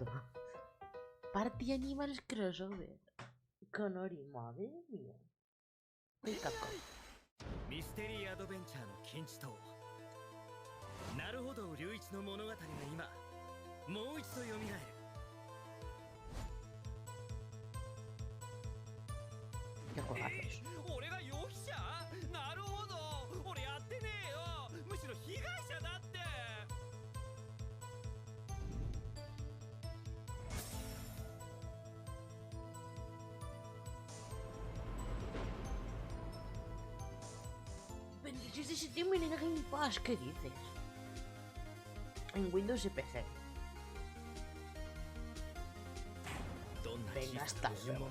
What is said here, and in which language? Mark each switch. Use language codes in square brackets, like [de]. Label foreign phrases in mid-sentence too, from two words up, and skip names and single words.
[es] Party Animals Crossover. Con Ori, madre mía. Y Capcom. [ja] ミステリーアドベンチャーの金字塔なるほど、龍一の物語が今もう一度蘇る。 [es] Qué juegazos. [ja] 俺が容疑者？なるほど、俺やってねえよ。むしろ被害者だって。 [es] Bendices de septiembre en el Game Pass, ¿qué dices? En Windows y PC. Venga, hasta luego.